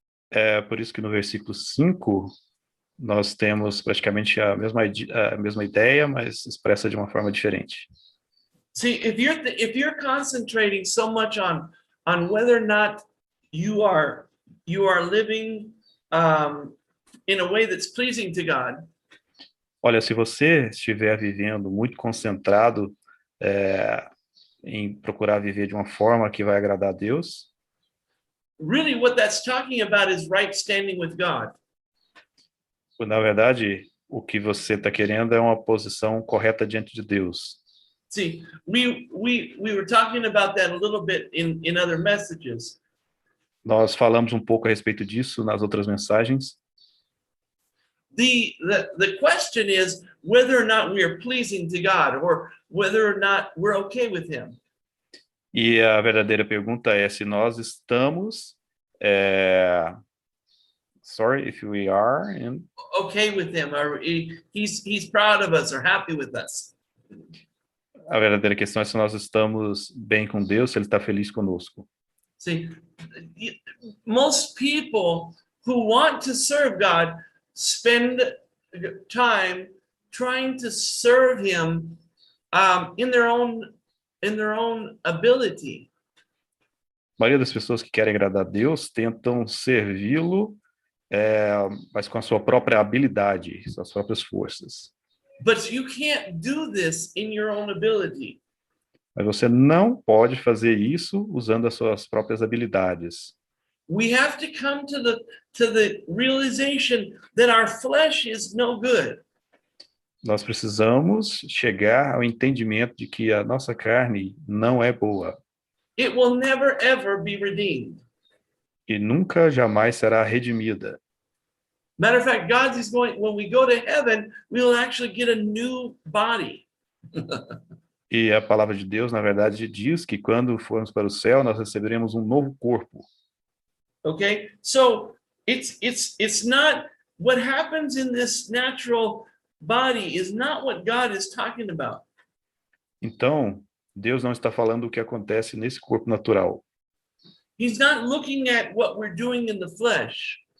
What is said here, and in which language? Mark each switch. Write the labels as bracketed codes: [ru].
[pt] É por isso que no versículo 5 nós temos praticamente a mesma ideia, mas expressa de uma forma diferente. [en] See, if you're concentrating so much on whether or not you are living in a way that's pleasing to God. [pt] Olha, se você estiver vivendo muito concentrado em procurar viver de uma forma que vai agradar a Deus, [en] really what that's talking about is right standing with God. [pt] Na verdade, o que você está querendo é uma posição correta diante de Deus. [en] See, we were talking about that a little bit in other messages. [pt] Nós falamos um pouco a respeito disso nas outras mensagens. [en] The question is whether or not we are pleasing to God or whether or not we're okay with him. [pt] E a verdadeira pergunta é se nós estamos [en] sorry, if we are okay with him, or he's proud of us or happy with us. [pt] A verdadeira questão é se nós estamos bem com Deus, se ele está feliz conosco. [en] See, most people who want to serve God spend time trying to serve him in their own ability. [pt] A maioria das pessoas que querem agradar a Deus tentam servi-lo, mas com a sua própria habilidade, suas próprias forças. [en] But you can't do this in your own ability. [pt] Mas você não pode fazer isso usando as suas próprias habilidades. [en] We have to come to the realization that our flesh is no good. [pt] Nós precisamos chegar ao entendimento de que a nossa carne não é boa. [en] It will never ever be redeemed. [pt] e nunca jamais será redimida. [en] Matter of fact, God is going, when we go to heaven, we will actually get a new body. [pt] E a palavra de Deus, na verdade, diz que quando formos para o céu, nós receberemos um novo corpo. [en] Okay? So it's not what happens in this natural body is not what God is talking about. [pt] Então, Deus não está falando o que acontece nesse corpo natural. [en] He's not looking at what we're doing in the flesh.